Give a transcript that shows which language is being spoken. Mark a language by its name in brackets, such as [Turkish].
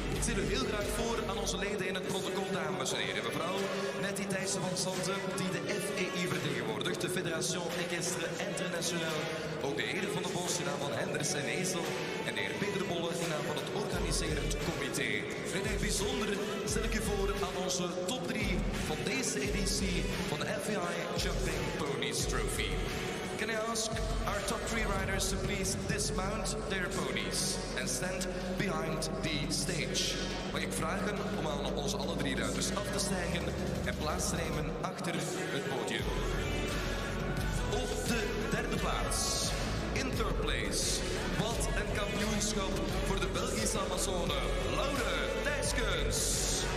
[Dutch] heel graag voor aan onze leden in het protocol, dames en heren. Mevrouw Nettie Thijssen van Santen, die de FEI vertegenwoordigt, de Fédération Équestre Internationale. Ook de heren van de Bos in naam van Henders en Ezel en de heer Peter Bolle in naam van het organiserend comité. En in het bijzonder stel ik u voor aan onze top 3 van deze editie van de FEI Jumping Ponies Trophy. [English] Can I ask our top 3 riders to please dismount their ponies and stand behind the stage? [Dutch] Mag ik vragen om aan onze alle 3 ruiters af te stijgen en plaats te nemen achter het podium. Op de derde plaats, [English] in third place, [Dutch] wat een kampioenschap voor de Belgische Amazone, Laure Thijskens.